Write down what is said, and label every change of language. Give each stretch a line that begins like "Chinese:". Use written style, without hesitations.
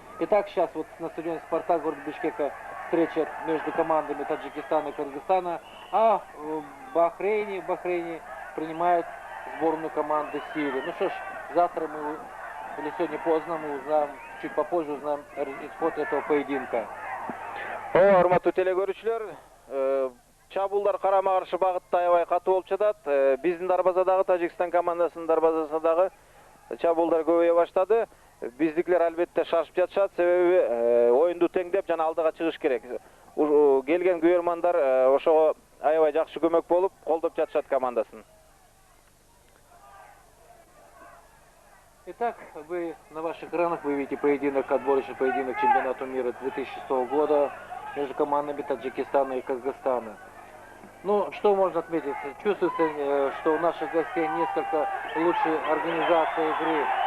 Russian: Итак, сейчас вот на стадионе Спартак города Бишкека встреча между командами Таджикистана и Кыргызстана, а в Бахрейне принимает сборную команды Сирии. Ну что ж, завтра мы, или сегодня поздно, мы узнаем, чуть попозже узнаем исход этого поединка.
Kyrgyz: Урматтуу телекөрүүчүлөр, чабуулдар карама-каршы багытта аябай катуу болуп жатат. Биздин дарбазадагы Тажикстан командасынын дарбазасындагы чабуулдар көбөйө баштады. Биздикилер албетте шашып жатышат, себеби оюнду теңдеп жана алдыга чыгыш керек. Келген күйөрмандар ошого аябай жакшы көмөк болуп, колдоп жатышат командасын.
Russian: Итак, вы на ваших экранах вы видите поединок, отборочный поединок чемпионата мира 2006 года между командами Таджикистана и Кыргызстана. Ну, что можно отметить? Чувствуется, что у наших гостей несколько лучшей организации игры.